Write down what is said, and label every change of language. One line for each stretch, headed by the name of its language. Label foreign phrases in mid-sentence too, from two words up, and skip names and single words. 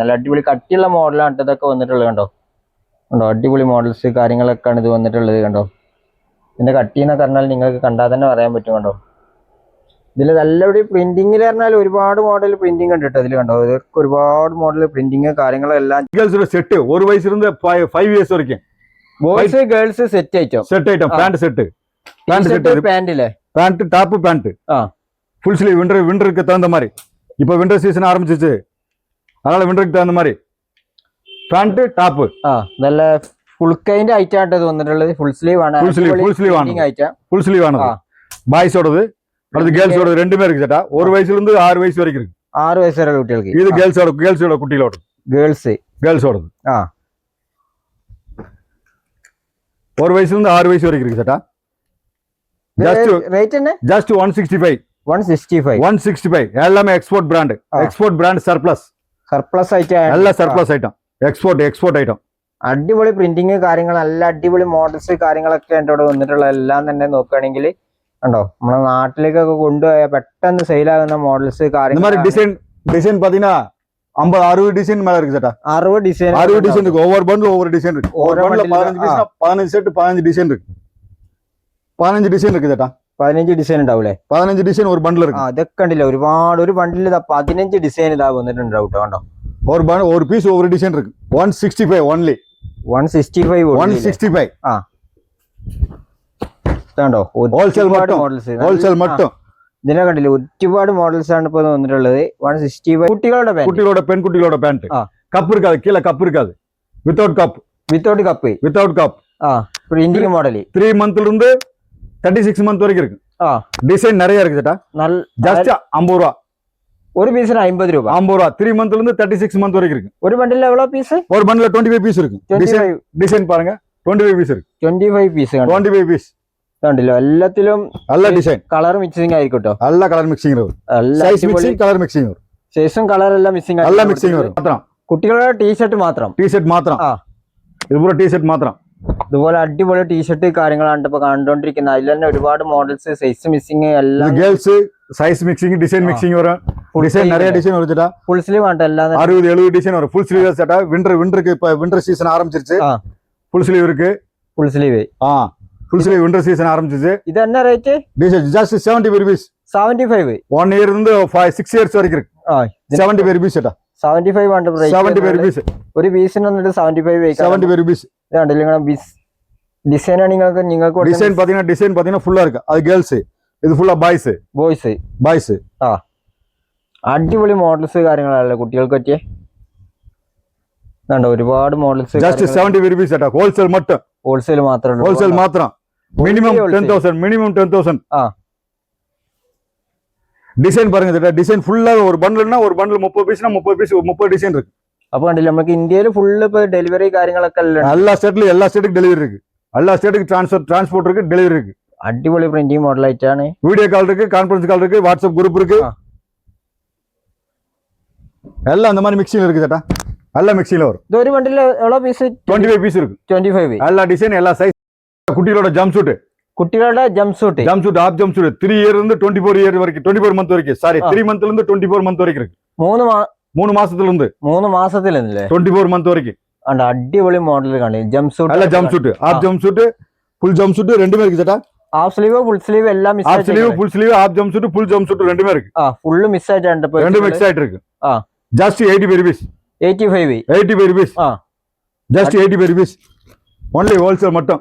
Malayalam: നല്ല അടിപൊളി കട്ടിയുള്ള മോഡലാണ് ഇതൊക്കെ വന്നിട്ടുള്ളത് കണ്ടോ. അടിപൊളി മോഡൽസ് കാര്യങ്ങളൊക്കെയാണ് ഇത് വന്നിട്ടുള്ളത് കണ്ടോ. ഇതിന്റെ കട്ടി എന്നൊക്കെ പറഞ്ഞാൽ നിങ്ങൾക്ക് കണ്ടാൽ തന്നെ പറയാൻ പറ്റും കണ്ടോ. ഇതിൽ നല്ലൊരു പ്രിന്റിംഗിൽ പറഞ്ഞാൽ ഒരുപാട്
English: model printing
Malayalam: ഉണ്ട് കേട്ടോ. ഇതിൽ കണ്ടോ, ഇതൊക്കെ ഒരുപാട്
English: model printing
Malayalam: കാര്യങ്ങളെല്ലാം.
Tamil: செட்டு ஒரு வயசுல இருந்து 5 இயர்ஸ் வரைக்கும்
English: boys girls set item. set item pant set
Malayalam: പാന്റില്ലേ,
English: pant top pant full sleeve
Tamil: விண்டருக்கு தகுந்த மாதிரி. இப்போ
English: winter season
Tamil: ஆரம்பிச்சிச்சு, அதனால விண்டருக்கு தகுந்த மாதிரி
English: pant top.
Malayalam: നല്ല
English: full kind item
Malayalam: ആയിട്ട് തോന്നിട്ടുള്ളത്.
English: full sleeve ആണ്, full sleeve ആണ്, full sleeve ആണ്.
Tamil: பாய்ஸோடது அது கேர்ள்ஸோட ரெண்டுமே இருக்கு சேட்டா. 1 வயசுல இருந்து 6 வயசு வரைக்கும் இருக்கு. 6 வயசு வரை குட்டிகளுக்கு. இது கேர்ள்ஸோட குட்டிகளோட கேர்ள்ஸோடது 1 வயசுல இருந்து 6 வயசு வரைக்கும் இருக்கு சேட்டா. ரேட் என்ன?
English: ஜஸ்ட் 165 எல்லாமே export brand surplus item. നല്ല surplus item, export item.
Malayalam: അടിപൊളി പ്രിന്റിങ് കാര്യങ്ങൾ, നല്ല അടിപൊളി മോഡൽസ് കാര്യങ്ങളൊക്കെ എൻ്റെ ഇവിടെ വന്നിട്ടുള്ള എല്ലാം തന്നെ നോക്കുകയാണെങ്കിൽ കണ്ടോ, നമ്മുടെ നാട്ടിലേക്കൊക്കെ കൊണ്ടുപോയ പെട്ടെന്ന് സെയിലാകുന്ന മോഡൽസ് കാര്യങ്ങൾ.
Tamil: டிசைன் பாத்தீங்கன்னா 50-60 டிசைன் மேல இருக்கு சேட்டா. 60 டிசைன் இருக்கு. ஒவ்வொரு பண்டில் ஒவ்வொரு டிசைன் இருக்கு. ஒவ்வொரு பண்டில் 15 செட் 15 டிசைன் இருக்கு. 15 டிசைன் இருக்கு சேட்டா.
Malayalam: 15 ഡിസൈൻ ഉണ്ടാവൂലേ? 15 ഡിസൈൻ ഒരു ബണ്ടിൽ ഇருக்கு. അതൊക്കെ കണ്ടില്ല, ഒരുപാട്. ഒരു ബണ്ടിൽ 15 ഡിസൈൻ ഇതാ വന്നിട്ടുണ്ടാവും കേട്ടോ. ഒരു പീസ് ഒരു ഡിസൈൻ ഇருக்கு. 165 ഓൺലി. 165 കണ്ടോ,
Tamil: ஹோல்சேல் மட்டும்.
Malayalam: ഇതിനെ കണ്ടില്ല, ഒരുപാട് മോഡൽസ് ആണ് ഇപ്പൊ വന്നിട്ടുള്ളത്. 165 കുട്ടികളുടെ പെൺകുട്ടികളുടെ പാന്റ്. കപ്പ്
Tamil: இருக்காது, கீழே கப் இருக்காது.
English: without cup printing model.
Tamil: 3 மந்த்ல இருந்து 36 மந்த் வரைக்கும் இருக்கு. டிசைன் நிறைய இருக்கு சேட்டா. ஜஸ்ட் 50 ரூபா. ஒரு பீஸ்ல 50 ரூபாய். 50 ரூபா. 3 மந்த்ல இருந்து 36 மந்த் வரைக்கும் இருக்கு. ஒரு பண்டில் எவ்வளவு பீஸ்? ஒரு பண்டில் 25 பீஸ் இருக்கு. டிசைன் பாருங்க, 25 பீஸ் இருக்கு.
Malayalam: 25 പീസ്. 25 പീസ് കണ്ടില്ലോ, എല്ലാത്തിലും നല്ല ഡിസൈൻ,
English: colour mixing
Malayalam: ആയിരിക്കും കേട്ടോ. നല്ല
English: colour mixing
Malayalam: വരും.
English: size mixing, colour mixing
Malayalam: വരും. സൈസും കളർ എല്ലാം മിക്സിംഗ് നല്ല മിക്സിംഗ് വരും. മാത്രം കുട്ടികളുടെ ടീഷർട്ട് മാത്രം. ഇതുപോലെ ടീഷർട്ട് മാത്രം. ഇതുപോലെ അടിപൊളി ടീഷർട്ട് കാര്യങ്ങളാണ് ഇപ്പൊ കണ്ടുകൊണ്ടിരിക്കുന്നത്. അതിൽ തന്നെ ഒരുപാട് മോഡൽസ്,
English: size mixing
Malayalam: എല്ലാം.
English: girls size mixing, design mixing വരും.
Tamil: டிசைன் நிறைய டிசைன் வருது சேட்டா.
English: full sleeve
Tamil: ஆட்ட எல்லாம் 60-70 டிசைன் வரும்.
English: full sleeve
Tamil: சேட்டா. விண்டருக்கு இப்ப
English: winter season
Tamil: ஆரம்பிச்சிருச்சு.
English: full sleeve
Tamil: இருக்கு.
English: full sleeve full sleeve winter season ஆரம்பிச்சிருச்சு.
Tamil: இது என்ன ரேட்?
English: ஜஸ்ட் 75 rupees. 75
Tamil: 1 year இருந்து 6 years வரைக்கும் இருக்கு. 75 rupees சேட்டா.
Malayalam: 75 ആണ് പ്രൈസ്.
English: 75 rupees.
Malayalam: ഒരു പീസിന് വന്നിട്ട് 75
English: 75 rupees.
Malayalam: ഇതാണ്ടല്ലേ ഡിസൈൻ ആണ്. നിങ്ങൾക്ക്
Tamil: டிசைன் பாத்தீங்கன்னா ஃபுல்லா இருக்கு. அது கேர்ள்ஸ், இது ஃபுல்லா பாய்ஸ்.
Malayalam: അടിപൊളി മോഡൽസ് കാര്യങ്ങളല്ലേ കുട്ടികൾക്ക് പറ്റിയ. ഒരുപാട് മോഡൽസ്. ജസ്റ്റ് 75 rupees ചേട്ടാ. ഹോൾസെയിൽ മാത്രം. ഹോൾസെയിൽ മാത്രം. മിനിമം 10,000.
Tamil: டிசைன் பாருங்க ചേട്ടാ. டிசைன் ஃபுல்லா ஒரு பண்டில்னா ஒரு பண்டில் 30 பீஸ்னா 30 டிசைன் இருக்கு.
Malayalam: അപ്പൊ കണ്ടില്ല, നമുക്ക് ഇന്ത്യയിൽ ഫുള്ള് ഇപ്പൊ ഡെലിവറി കാര്യങ്ങളൊക്കെ എല്ലാ സ്റ്റേറ്റിലും ഡെലിവറി இருக்கு.
Tamil: எல்லா ஸ்டேட்டுக்கு டிரான்ஸ்போர்ட் இருக்கு, டெலிவரி இருக்கு.
Malayalam: അടിപൊളി പ്രിന്റിംഗ് മോഡൽ ആയിട്ടാണ്.
English: video call
Tamil: இருக்கு,
English: conference call
Tamil: இருக்கு,
English: WhatsApp group
Tamil: இருக்கு. எல்லாம் அந்த மாதிரி மிக்சிங் இருக்கு சேட்டா. எல்லா மிக்சிங்ல வரும். இது ஒரு பண்டில் எவ்வளவு பீஸ்? 25 பீஸ் இருக்கு. 25. எல்லா டிசைன், எல்லா சைஸ். குட்டிகளோட
English: jump suit. half jump suit
Tamil: 3 இயர் இருந்து 24 இயர் வரைக்கும், 24 மந்த் வரைக்கும். சாரி, 3 மந்த்ல இருந்து 24 மந்த் வரைக்கும் இருக்கு. 3 மாசத்துல இருந்து 24 மந்த் வரைக்கும்.
Malayalam: அந்த அடிപൊളി മോഡൽ കാണി.
English: jump suit, എല്ലാ jump suit, half jump suit, full jump suit
Tamil: ரெண்டுமே இருக்கு
English: ചേട്ടാ. half sleeve, full sleeve എല്ലാം മിക്സ് ஆயிட்டு. sleeve, full sleeve, half jump suit, full jump suit
Tamil: ரெண்டுமே இருக்கு.
Malayalam: ഫുൾ മിക്സ് ആയിട്ടുണ്ട്.
Tamil: ரெண்டு மிக்ஸ் ஆயிட்டு இருக்கு. ஜஸ்ட் 85 rupees. 85 rupees.
English: ജസ്റ്റ് 85 rupees. ഓൺലി ഹോൾസെയിൽ மட்டும்.